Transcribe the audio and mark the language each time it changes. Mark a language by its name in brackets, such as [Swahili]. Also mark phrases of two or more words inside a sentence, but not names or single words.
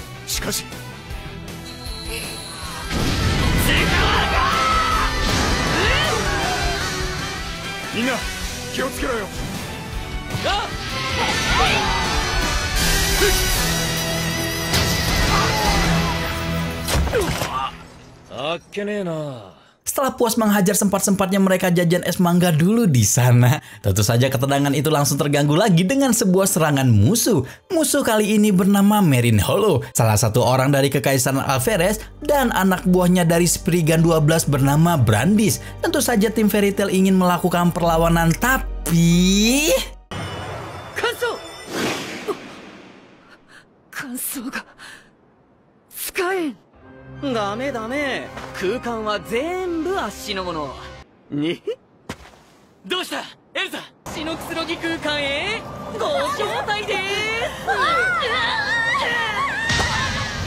[Japanese] しかしみんな気をつけろよ。あっけねえな。 [Indonesian] Setelah puas menghajar sempat-sempatnya mereka jajan es mangga dulu di sana. Tentu saja ketenangan itu langsung terganggu lagi dengan sebuah serangan musuh. Musuh kali ini bernama Marine Hollow, salah satu orang dari Kekaisaran Alferes dan anak buahnya dari Spriggan 12 bernama Brandis. Tentu saja tim Fairy Tail ingin melakukan perlawanan, tapi... [Japanese] Kansoが使えん。ダメダメ、空間は全部あっしのものに。どうしたエルザ？血のくつろぎ空間へご招待でーす。